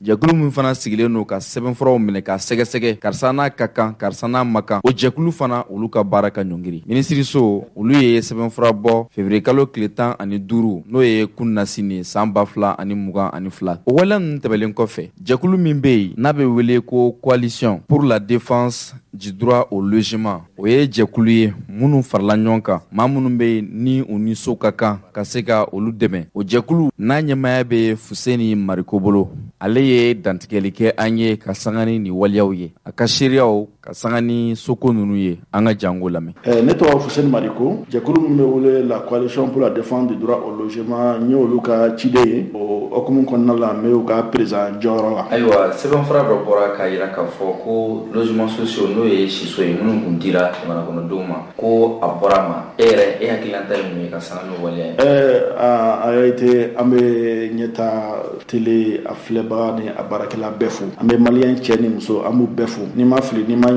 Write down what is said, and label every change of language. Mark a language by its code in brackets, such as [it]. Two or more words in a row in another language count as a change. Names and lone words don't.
[bm] Jɛkulu min fana sigilen don ka sɛbɛnfuraw minɛ ka sɛgɛsɛgɛ karisa n'a ka kan karisa n'a ma kan o jɛkulu fana olu ka baara ka ɲɔngiri. Minisiriso olu ye sɛbɛnfura bɔ février kalo tile 15 n'o ye kununna sini san 2022. O waleya ninnu tɛmɛlen kɔfɛ jɛkulu min bɛ yen n'a bɛ wele ko [fr] coalition pour la défense du droit au logement [bm] o ye jɛkulu ye minnu farala ɲɔgɔn kan maa minnu bɛ yen ni u ni so ka kan ka se ka olu dɛmɛ. O jɛkulu n'a ɲɛmaaya bɛ Fuseni Mariko bolo ale ye dantigɛli kɛ an ye ka sanga ni nin waliyaw ye a ka seereyaw ka sanga ni soko ninnu ye an ka jango lamɛn. Ne tɔgɔ Fuseni Mariko, jɛkulu min bɛ wele la [fr] coalition pour la défense du droit au logement [bm] n ye olu ka ciden ye o hukumu kɔnɔna la n bɛ u ka président jɔyɔrɔ la. Ayiwa sɛbɛnfura dɔ bɔra k'a jira k'a fɔ ko [fr] logement sociaux [bm] n'o ye siso ye minnu kun dira jamana kɔnɔdenw ma ko a bɔra ma e yɛrɛ e hakilina ta ye mun ye ka sanga n'o waleya ye. A réalité an bɛ ɲɛtaa télé a filɛbaga ni a baarakɛla bɛɛ fo an bɛ maliyɛn cɛ ni muso an b'u bɛɛ fo ni ma fili ni ma